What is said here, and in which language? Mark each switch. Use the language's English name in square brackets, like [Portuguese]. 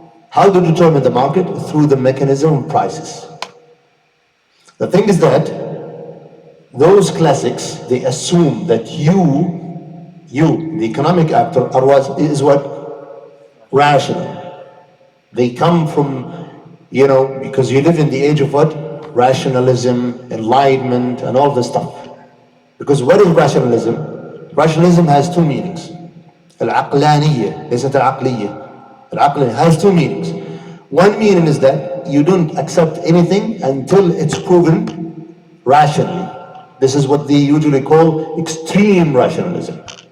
[English] How to determine the market? Through the mechanism of prices. The thing is that those classics, they assume that you, the economic actor, is what? Rational. They come from, because you live in the age of what? Rationalism, enlightenment, and all this stuff. Because what is rationalism? Rationalism has two meanings. [Arabic] العقلانية ليست العقلية. [English] العقلانية has two meanings. One meaning is that you don't accept anything until it's proven rationally. This is what they usually call extreme rationalism.